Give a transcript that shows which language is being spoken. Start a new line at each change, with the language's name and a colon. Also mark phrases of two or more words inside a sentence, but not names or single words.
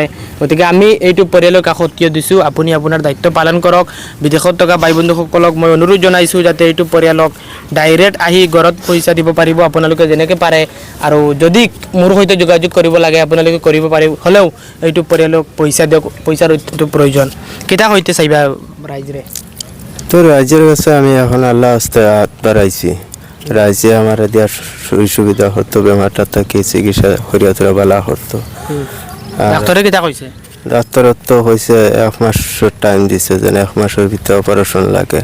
Assamese: গতিকে আমি এইটো পৰিয়ালৰ কাষত থিয় দিছোঁ। আপুনি আপোনাৰ দায়িত্ব পালন কৰক। বিদেশত থকা ভাই বন্ধুসকলক মই অনুৰোধ জনাইছোঁ যাতে এইটো পৰিয়ালক ডাইৰেক্ট আহি ঘৰত পইচা দিব পাৰিব আপোনালোকে যেনেকৈ পাৰে, আৰু যদি মোৰ সৈতে যোগাযোগ কৰিব লাগে আপোনালোকে কৰিব পাৰিব। হ'লেও এইটো পৰিয়ালক পইচা দিয়ক, পইচার অত্যন্ত প্রয়োজন।
Bangla: কেটা হইতে চাইবা রাইজরে? তো রাইজের কাছে আমি এখন আল্লাহ আস্তে হাত বাড়াইছি। রাইজে আমার দেওয়ার সুবিধা হতো, বেমারটা থেকে চিকিৎসা করিয়া তোলা বালা হতো। ডাক্তারে কেটা কইছে? ডাক্তারত তো হয়েছে 1 মাসের টাইম দিছে, যেন 1 মাসের ভিতরে অপারেশন লাগে।